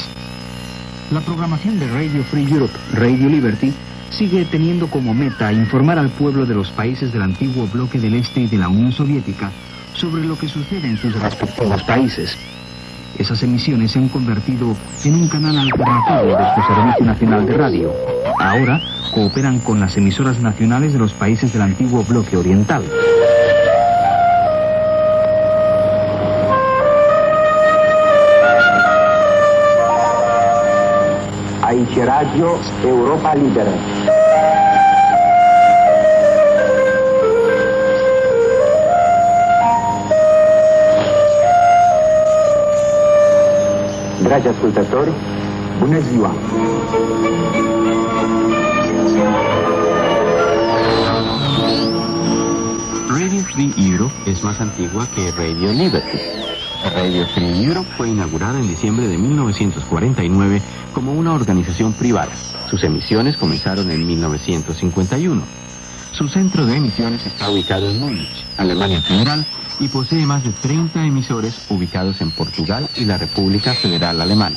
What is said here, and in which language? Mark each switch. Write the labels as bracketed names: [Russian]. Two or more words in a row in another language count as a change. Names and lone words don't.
[Spanish] La programación de Radio Free Europe, Radio Liberty, sigue teniendo como meta informar al pueblo de los países del antiguo bloque del Este y de la Unión Soviética sobre lo que sucede en sus respectivos países. Esas emisiones se han convertido en un canal alternativo de su Servicio Nacional de Radio. Ahora cooperan con las emisoras nacionales de los países del antiguo bloque oriental. [Romanian] Aici Radio Europa Liberă. Dragi ascultători, bună ziua! [Spanish] Radio Free Europe es más antigua que Radio Liberty. Radio Free Europe fue inaugurada en diciembre de 1949 como una organización privada. Sus emisiones comenzaron en 1951. Su centro de emisiones está ubicado en Múnich, Alemania Federal, y posee más de 30 emisores ubicados en Portugal y la República Federal Alemana.